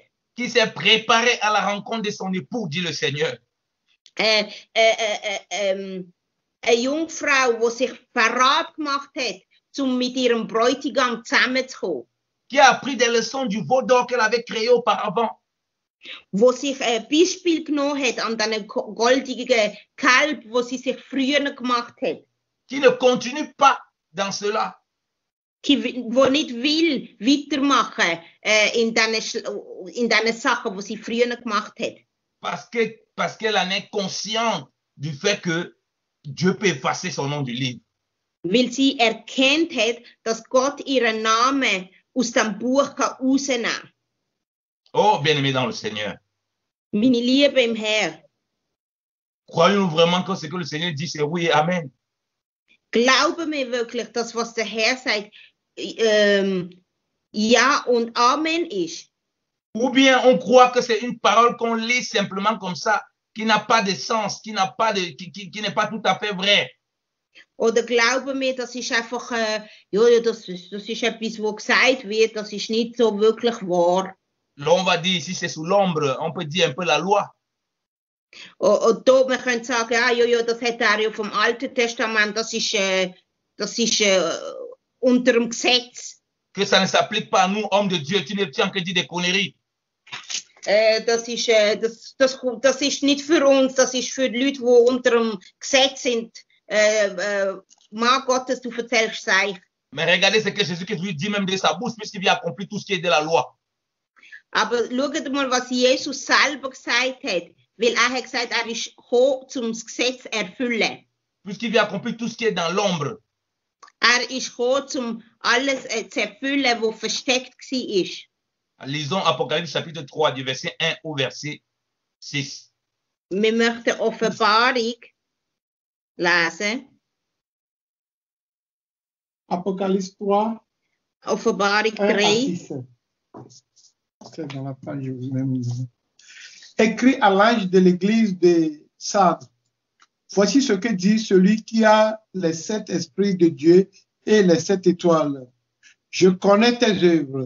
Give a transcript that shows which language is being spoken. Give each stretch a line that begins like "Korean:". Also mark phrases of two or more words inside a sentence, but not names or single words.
French: Qui s'est préparé à la rencontre de son époux, dit le Seigneur.
German: Eine Jungfrau, die sich parat gemacht hat, um mit ihrem Bräutigam zusammenzukommen.
French: Qui a appris des leçons du veau d'or qu'elle avait créé auparavant.
German: Wo sich ein Beispiel genommen hat an den goldigen Kalb, wo sie sich früher gemacht hat.
French: Qui ne continue pas dans cela.
German: Wo nicht will weitermachen in diesen Sachen, die sie früher gemacht hat.
French: Parce qu'elle en est consciente du fait que Dieu peut effacer son nom du livre.
German: Weil sie erkennt hat, dass Gott ihren Namen aus dem Buch rausnehmen kann.
French: Oh, bien-aimés dans le Seigneur.
German: Meine Liebe im Herrn.
French: Croyons-nous vraiment que ce que le Seigneur dit, c'est oui et amen?
German: Glauben wir wirklich, dass was der Herr sagt, ja und Amen ist?
French: Ou bien on croit que c'est une parole qu'on lit simplement comme ça, qui n'a pas de sens, qui n'est pas tout à fait vrai.
German: Oder glauben wir, das ist einfach, das ist etwas, wo gesagt wird, das ist nicht so wirklich wahr.
French: Là, on va dire, si c'est sous l'ombre, on peut dire un peu la loi.
German: Und da, man könnte sagen, das hat er ja vom Alten Testament, das ist unter dem Gesetz.
French: Que ça ne s'applique pas à nous, hommes de Dieu, tu ne tiens que dire des conneries.
German: Das ist nicht für uns, das ist für die Leute, die unter dem Gesetz sind. Mann Gottes, du erzählst Seich.
French: Mais regardez ce que Jésus dit même de sa bouche, puisqu'il vient accomplir tout ce qui est de la loi.
German: Aber schaut mal, was Jesus selber gesagt hat. Weil er hat gesagt, er ist gekommen, um das Gesetz zu erfüllen.
French: Puisqu'il vient accomplir tout ce qui est dans l'ombre.
German: Er ist gekommen, um alles zu erfüllen, was versteckt war.
French: Lisons Apocalypse chapitre 3, du verset 1 au verset 6.
German: Wir möchten Offenbarung lesen.
French: Apocalypse 3.
German: Offenbarung 3.
French: C'est dans la page que vous avez mise. Écrit à l'ange de l'église de Sardes. Voici ce que dit celui qui a les 7 esprits de Dieu et les 7 étoiles. Je connais tes œuvres.